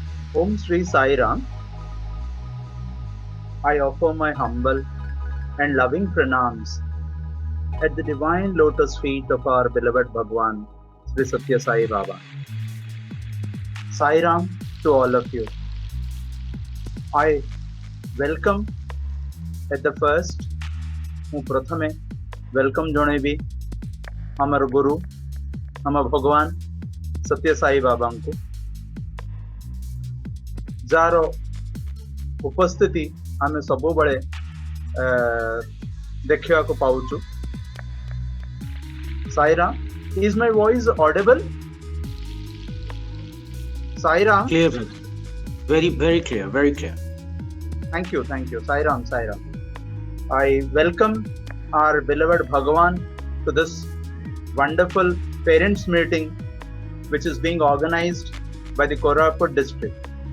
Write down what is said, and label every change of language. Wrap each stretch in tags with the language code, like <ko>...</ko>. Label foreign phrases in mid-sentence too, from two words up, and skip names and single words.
<en>Om Sri Sai Ram. I offer my humble and loving pranams at the divine lotus feet of our beloved Bhagwan, Sri Satya Sai Baba. Sai Ram to all of you. I welcome at the first,</en> <or>ମୁଁ ପ୍ରଥମେ welcome ଜଣେଇବି ଆମର ଗୁରୁ ଆମ ଭଗବାନ ସତ୍ୟ ସାଇ ବାବାଙ୍କୁ, ଯାହାର ଉପସ୍ଥିତି ଆମେ ସବୁବେଳେ ଦେଖିବାକୁ ପାଉଛୁ।</or> <en>Sairam, is my voice audible? Sairam? Clear, brother. Very clear, very clear. Thank you. Sairam. I welcome our beloved Bhagavan to this wonderful parents meeting which is being organized by the Koraput district.</en>